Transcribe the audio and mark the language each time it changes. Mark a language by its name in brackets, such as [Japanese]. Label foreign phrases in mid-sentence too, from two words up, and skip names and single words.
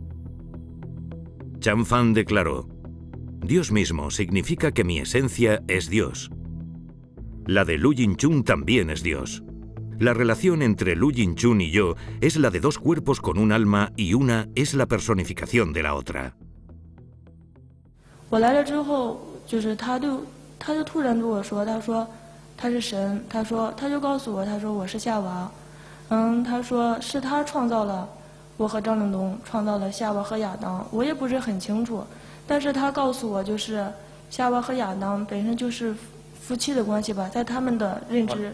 [Spanish] Chan Fan declaró: Dios mismo significa que mi esencia es Dios. La de Lu Yingchun también es Dios. La relación entre Lu Yingchun y yo es la de dos cuerpos con un alma y una es la personificación de la otra. [Chinese] 我来了之后，就是他就突然对我说，他说他是神，他就告诉我，他说我是夏娃，他说是他创造了我和张正东，创造了夏娃和亚当，我也不是很清楚，但是他告诉我就是夏娃和亚当本身就是夫妻的关系吧，在他们的认知。